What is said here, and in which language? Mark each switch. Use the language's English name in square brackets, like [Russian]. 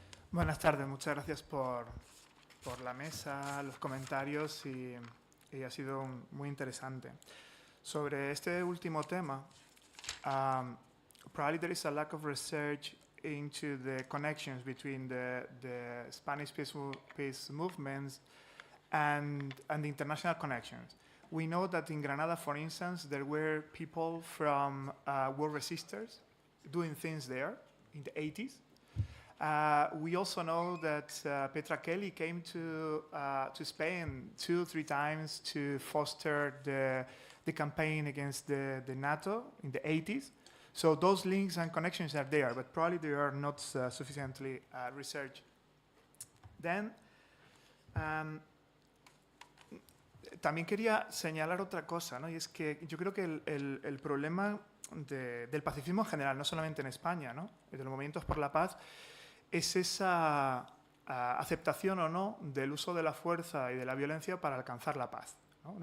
[Spanish] Buenas tardes, muchas gracias por la mesa, los comentarios y ha sido muy interesante. Sobre este último tema, [English] probably there is a lack of research into the connections between the Spanish peace movements and the international connections. We know that in Granada, for instance, there were people from war resistors doing things there in the 80s. We also know that Petra Kelly came to Spain 2 or 3 times to foster the campaign against the NATO in the 80s. So those links and connections are there, but probably they are not sufficiently researched. Then, [Spanish] también quería señalar otra cosa, ¿no? Y es que yo creo que el problema del pacifismo en general, no solamente en España, ¿no? De los movimientos por la paz, es esa aceptación o no del uso de la fuerza y de la violencia para alcanzar la paz, ¿no?